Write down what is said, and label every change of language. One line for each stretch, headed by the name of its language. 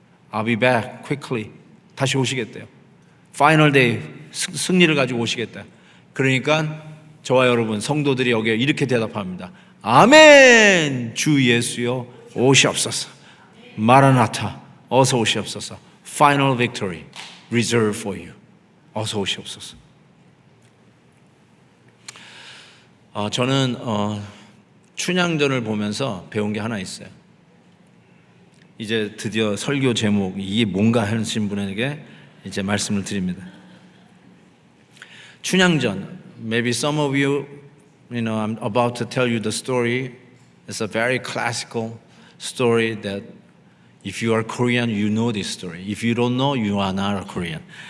English: I'll be back quickly.
Korean: 다시 오시겠대요.
English: Final day,
Korean: 승리를 가지고 오시겠다. 그러니까 저와 여러분 성도들이 여기에 이렇게 대답합니다. 아멘. 주 예수여 오시옵소서. 마라나타 어서 오시옵소서.
English: Final victory reserved for you.
Korean: 어서 오시옵소서. 저는 춘향전을 보면서 배운 게 하나 있어요. 이제 드디어 설교 제목 이게 뭔가 하신 분에게 이제 말씀을 드립니다. 춘향전.
English: Maybe some of you, I'm about to tell you the story. It's a very classical story that if you are Korean, you know this story. If you don't know, you are not a Korean.